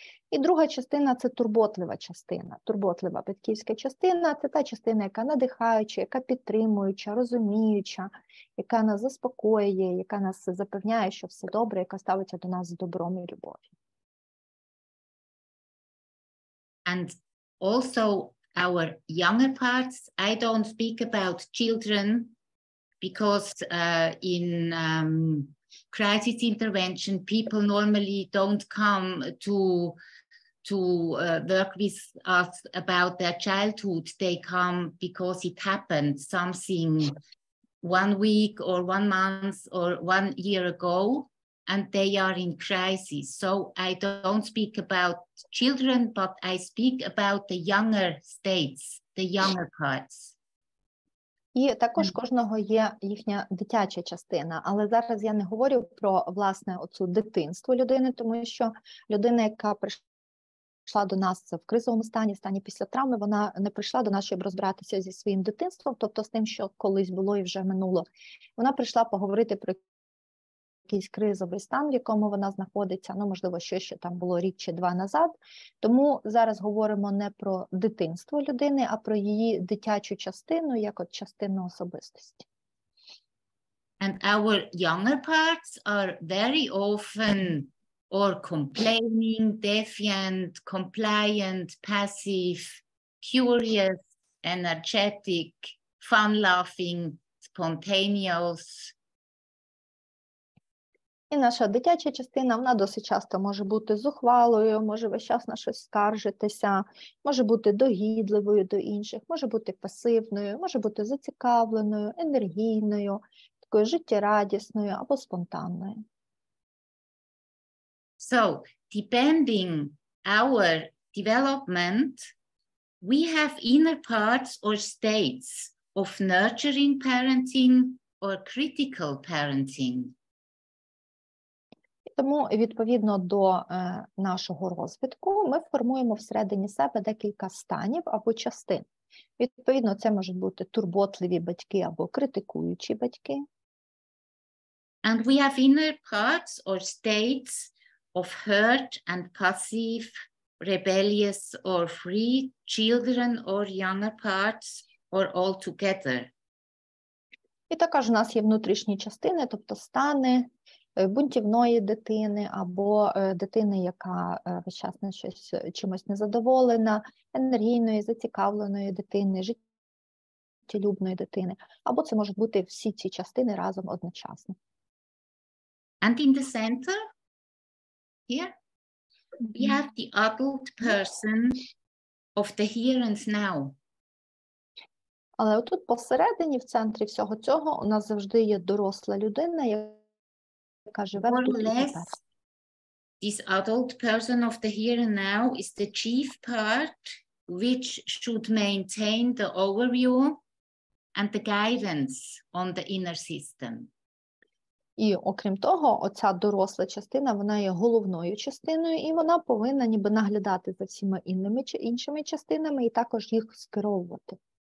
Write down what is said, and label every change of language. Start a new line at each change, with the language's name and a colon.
Ukrainian: І друга частина – це турботлива частина. Турботлива батьківська частина – це та частина, яка надихаюча, яка підтримуюча, розуміюча, яка нас заспокоює, яка нас запевняє, що все добре, яка ставиться до нас з добром і любов'ю.
English: And also our younger parts, I don't speak about children because in crisis intervention, people normally don't come to work with us about their childhood. They come because it happened, something 1 week or 1 month or 1 year ago, and they are in crisis. So I don't speak about children, but I speak about the younger states, the younger parts.
Ukrainian: І також кожного є їхня дитяча частина, але зараз я не говорю про, власне, оцю дитинство людини, тому що людина, яка прийшла до нас в кризовому стані після травми, вона не прийшла до нас, щоб розбиратися зі своїм дитинством, тобто з тим, що колись було і вже минуло. Вона прийшла поговорити про якийсь кризовий стан, в якому вона знаходиться, можливо, що там було рік чи 2 назад. Тому зараз говоримо не про дитинство людини, а про її дитячу частину, як от частину особистості.
English: And our younger parts are very often or complaining, defiant, compliant, passive, curious, energetic, fun-loving, spontaneous.
Ukrainian: І наша дитяча частина, вона досить часто може бути зухвалою, може весь час на щось скаржитися, може бути догідливою до інших, може бути пасивною, може бути зацікавленою, енергійною, такою життєрадісною або спонтанною.
English: So, depending our development, we have inner parts or states of nurturing parenting or critical parenting.
Ukrainian: Тому, відповідно до нашого розвитку, ми формуємо всередині себе декілька станів або частин. Відповідно, це можуть бути турботливі батьки або критикуючі батьки.
English: And we have inner parts or states of hurt and passive, rebellious or free, children or younger parts, or all together.
Ukrainian: І також у нас є внутрішні частини, тобто стани бунтівної дитини або дитини, яка весь час чимось незадоволена, енергійної, зацікавленої дитини, життєлюбної дитини. Або це можуть бути всі ці частини разом одночасно.
English: And in the center, here, we have the adult person of the here and now.
Ukrainian: Але отут посередині, в центрі всього цього, у нас завжди є доросла людина, яка живе тут і тепер.
English: This adult person of the here and now is the chief part, which should maintain the overview and the guidance on the inner system.
Ukrainian: І окрім того, оця доросла частина, вона є головною частиною, і вона повинна ніби наглядати за всіма іншими частинами і також їх скеровувати.